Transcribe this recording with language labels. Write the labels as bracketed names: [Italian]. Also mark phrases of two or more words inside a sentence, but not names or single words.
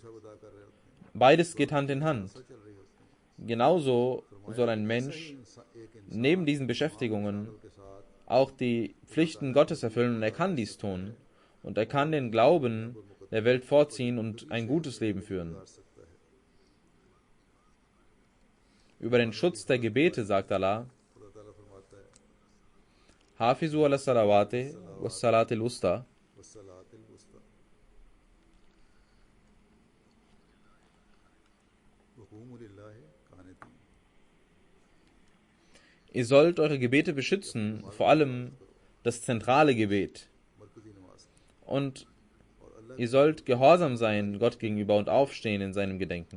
[German] Beides geht Hand in Hand. Genauso soll ein Mensch neben diesen Beschäftigungen auch die Pflichten Gottes erfüllen und er kann dies tun. Und er kann den Glauben der Welt vorziehen und ein gutes Leben führen. Über den Schutz der Gebete sagt Allah: [Arabic] حافظوا على الصلوات والصلاة الوسطى. [German] Ihr sollt eure Gebete beschützen, vor allem das zentrale Gebet. Und ihr sollt gehorsam sein Gott gegenüber und aufstehen in seinem Gedenken.